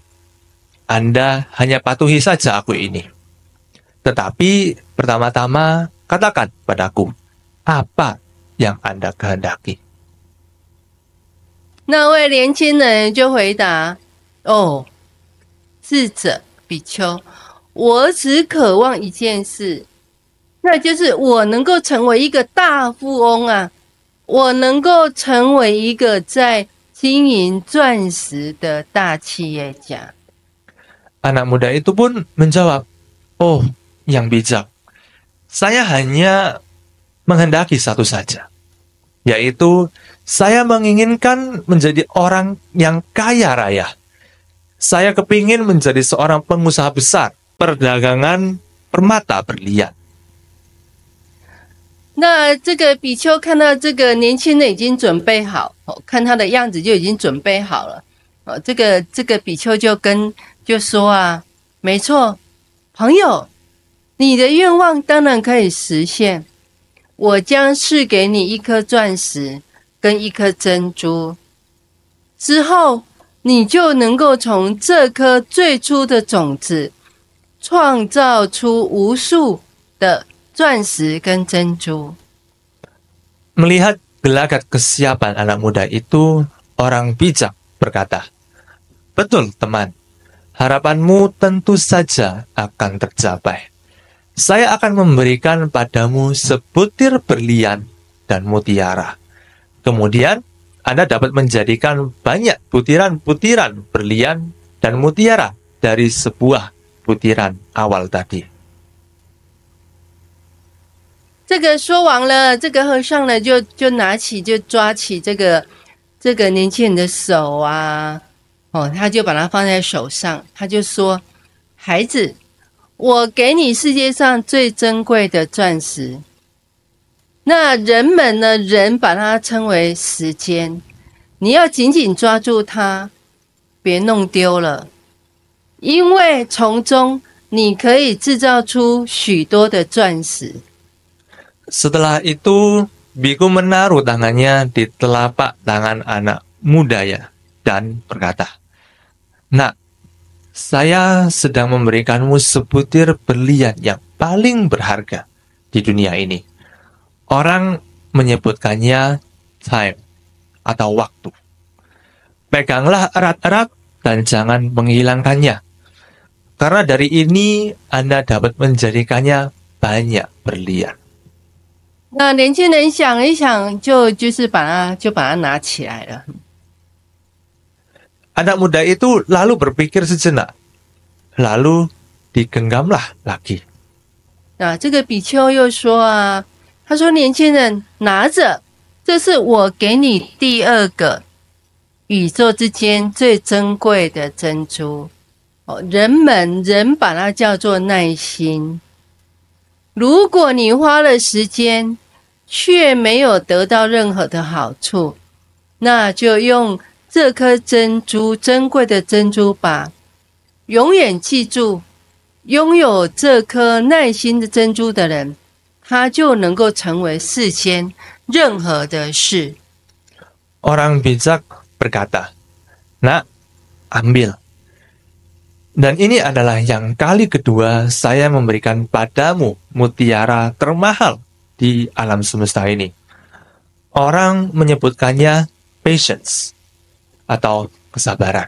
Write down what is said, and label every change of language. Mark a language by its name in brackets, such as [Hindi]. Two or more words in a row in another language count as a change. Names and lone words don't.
[Indonesian] Anda hanya patuhi saja aku ini. Tetapi pertama-tama katakan padaku, apa yang Anda kehendaki?" [Chinese] 那位年轻人就回答：“哦。智者比丘，我只渴望一件事，那就是我能够成为一个大富翁啊！我能够成为一个在经营钻石的大企业家。” [Indonesian] Anak muda itu pun menjawab, "Oh, yang bijak. Saya hanya menghendaki satu saja, yaitu saya menginginkan menjadi orang yang kaya raya. Saya kepingin menjadi seorang pengusaha besar perdagangan permata berlian." [Chinese] 那这个比丘看到这个年轻人已经准备好，看他的样子就已经准备好了。这个比丘就说啊，没错，朋友，你的愿望当然可以实现。我将赐给你一颗钻石跟一颗珍珠，之后你就能够从这颗最初的种子创造出无数的钻石跟珍珠。 [Indonesian] Melihat gelagat kesiapan anak muda itu, orang bijak berkata, "Betul teman, harapanmu tentu saja akan tercapai. Saya akan memberikan padamu sebutir berlian dan mutiara. Kemudian Anda dapat menjadikan banyak butiran-butiran berlian dan mutiara dari sebuah butiran awal tadi." [Chinese] 这个说完了，这个和尚呢就抓起这个年轻人的手啊，他就把它放在手上，他就说：“孩子，我给你世界上最珍贵的钻石。那人们呢，人把它称为时间，你要紧紧抓住它，别弄丢了，因为从中你可以制造出许多的钻石。” [Indonesian] Setelah itu, biku menaruh tangannya di telapak tangan anak muda dan berkata, "Nak, saya sedang memberikanmu sebutir berlian yang paling berharga di dunia ini. Orang menyebutkannya time atau waktu. Peganglah erat-erat dan jangan menghilangkannya. Karena dari ini Anda dapat menjadikannya banyak berlian. [Chinese] 那年轻人想一想，就是把它拿起来了。 [Indonesian] Anak muda itu lalu berpikir sejenak, lalu digenggamlah lagi. [Chinese] 那这个比丘又说啊，他说年轻人拿着，这是我给你第二个宇宙之间最珍贵的珍珠。哦，人把它叫做耐心。如果你花了时间，却没有得到任何的好处，那就用这颗珍珠，珍贵的珍珠吧，永远记住，拥有这颗耐心的珍珠的人，他就能够成为世间任何的事。 [Indonesian] Orang bijak berkata, "Nak, ambil. Dan ini adalah yang kali kedua saya memberikan padamu mutiara termahal di alam semesta ini." Orang menyebutkannya patience atau kesabaran.